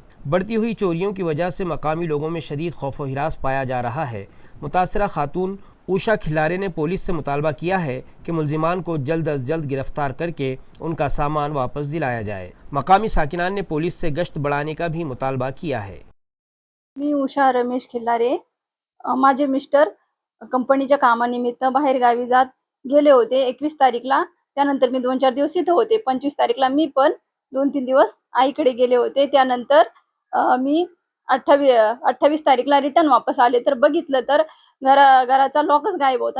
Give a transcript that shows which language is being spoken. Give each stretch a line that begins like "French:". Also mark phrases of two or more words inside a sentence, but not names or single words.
Urdu: بڑھتی ہوئی چوریوں کی وجہ سے مقامی لوگوں میں شدید خوف و ہراس پایا جا رہا ہے۔ متاثرہ خاتون اوشا کھلارے نے پولیس سے مطالبہ کیا ہے کہ ملزمان کو جلد از جلد گرفتار کر کے ان کا سامان واپس دلایا جائے۔ مقامی ساکنان نے پولیس سے گشت بڑھانے کا بھی مطالبہ کیا ہے۔
Marathi: मी उषा रमेश खिल्लारे, माझे मिस्टर कंपनीच्या कामानिमित्त बाहेर गावी जात गेले होते 21 तारीखला। त्यानंतर मी 2-4 दिवस इथं होते। 25 तारीखला मी पण 2-3 दिवस आईकडे गेले होते। त्यानंतर मी 28 तारीखला रिटर्न वापस आले तर बघितलं तर घराचा लॉकच गायब होता।